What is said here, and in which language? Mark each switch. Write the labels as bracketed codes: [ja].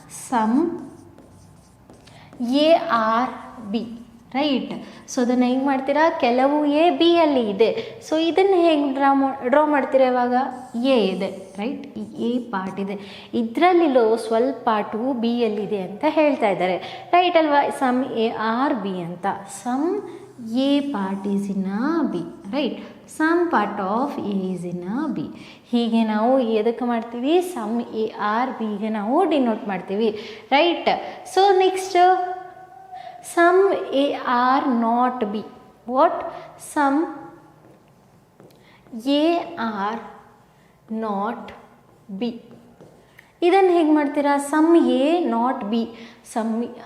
[kn] Some ARB, right. So ಅದನ್ನು ಹೆಂಗೆ ಮಾಡ್ತೀರಾ? ಕೆಲವು A B ಅಲ್ಲಿ ಇದೆ. ಸೊ ಇದನ್ನು ಹೇಗೆ ಡ್ರಾ ಮಾಡ್ತೀರಾ? ಇವಾಗ A ಇದೆ, ರೈಟ್, ಈ A ಪಾರ್ಟ್ ಇದೆ, ಇದರಲ್ಲಿರೋ ಸ್ವಲ್ಪ ಪಾರ್ಟು ಬಿಯಲ್ಲಿದೆ ಅಂತ ಹೇಳ್ತಾ ಇದ್ದಾರೆ, ರೈಟ್ ಅಲ್ವಾ? ಸಮ್ ARB ಅಂತ. [en] Some A part is in B, right. Some part of A is in B. [kn] ಹೀಗೆ ನಾವು ಎದಕ್ಕೆ ಮಾಡ್ತೀವಿ? ಸಮ್ ARBಗೆ ನಾವು ಡಿನೋಟ್ ಮಾಡ್ತೀವಿ, right. [en] So next some AR not B. What? Some AR not B. [kn] ಇದನ್ನು ಹೇಗೆ ಮಾಡ್ತೀರಾ? [en] Some A not B. Some